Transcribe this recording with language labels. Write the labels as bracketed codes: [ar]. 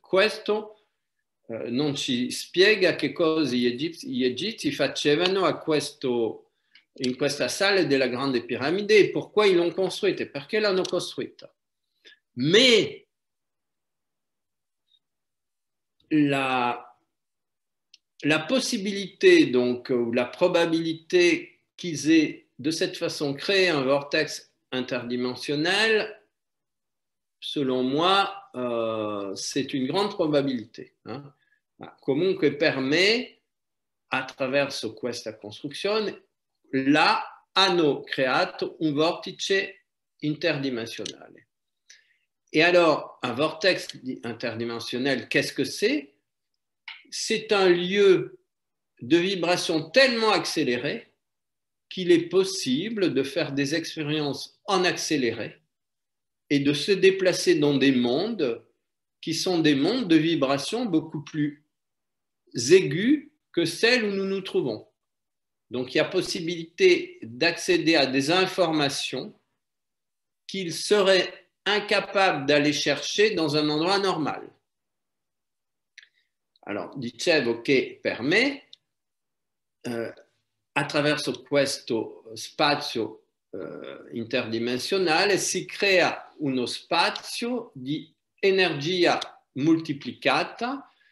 [it] Questo non ci spiega che cosa gli Egizi facevano in questa salle della Grande Piramide e [fr] pourquoi ils l'ont construite, [it] perché l'hanno costruita. [fr] Mais la possibilité, donc, ou la probabilité qu'ils aient de cette façon créé un vortex interdimensionnel, selon moi, c'est une grande probabilité. [it] Comunque permet, attraverso questa costruzione, hanno creato un vortice interdimensionnel. [fr] Et alors, un vortex interdimensionnel, qu'est-ce que c'est? C'est un lieu de vibration tellement accéléré qu'il est possible de faire des expériences en accéléré et de se déplacer dans des mondes qui sont des mondes de vibration beaucoup plus aigus que celles où nous nous trouvons. Donc, il y a possibilité d'accéder à des informations qu'il serait incapable d'aller chercher dans un endroit normal. [it] Alors, dicevo che per me, attraverso questo spazio interdimensionale si crea uno spazio di energia moltiplicata